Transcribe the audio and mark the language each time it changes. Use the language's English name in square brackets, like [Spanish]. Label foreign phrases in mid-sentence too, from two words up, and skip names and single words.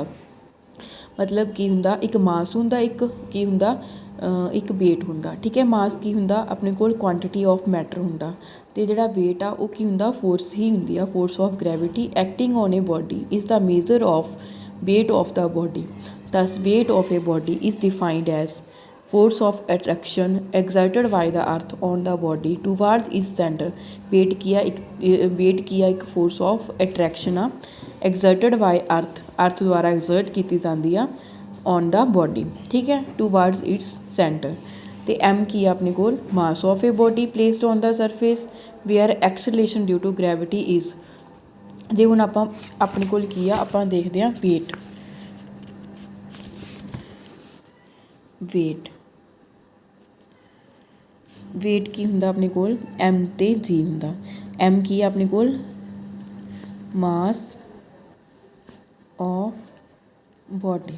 [Punjabi] ਮਤਲਬ ਕੀ ਹੁੰਦਾ, ਇੱਕ ਮਾਸ ਹੁੰਦਾ, ਇੱਕ ਕੀ ਹੁੰਦਾ, ਇੱਕ ਵੇਟ ਹੁੰਦਾ। ਠੀਕ ਹੈ, ਮਾਸ ਕੀ ਹੁੰਦਾ, ਆਪਣੇ ਕੋਲ [English] quantity of matter [Punjabi] ਹੁੰਦਾ, ਅਤੇ ਜਿਹੜਾ ਵੇਟ ਆ ਉਹ ਕੀ ਹੁੰਦਾ, ਫੋਰਸ ਹੀ ਹੁੰਦੀ ਆ। [English] force of gravity acting on a body is the measure of weight of the body, thus weight of a body is defined as force of attraction exerted by the earth on the body towards its center। weight [Punjabi] ਕੀ ਆ, ਇੱਕ [English] force of attraction ਆ exerted by earth [Punjabi] ਦੁਆਰਾ exert ਕੀਤੀ ਜਾਂਦੀ ਆ [English] on the body। [Punjabi] ਠੀਕ ਹੈ, [English] towards its center। [Punjabi] ਅਤੇ m ਕੀ ਆ ਆਪਣੇ ਕੋਲ, [English] mass of a body placed on the surface where acceleration due to gravity is। [Punjabi] ਜੇ ਹੁਣ ਆਪਾਂ ਆਪਣੇ ਕੋਲ ਕੀ ਆ, ਆਪਾਂ ਦੇਖਦੇ ਹਾਂ ਵੇਟ ਕੀ ਹੁੰਦਾ ਆਪਣੇ ਕੋਲ, ਐਮ ਅਤੇ ਜੀ ਹੁੰਦਾ। ਐਮ ਕੀ ਆ ਆਪਣੇ ਕੋਲ, [English] mass of body.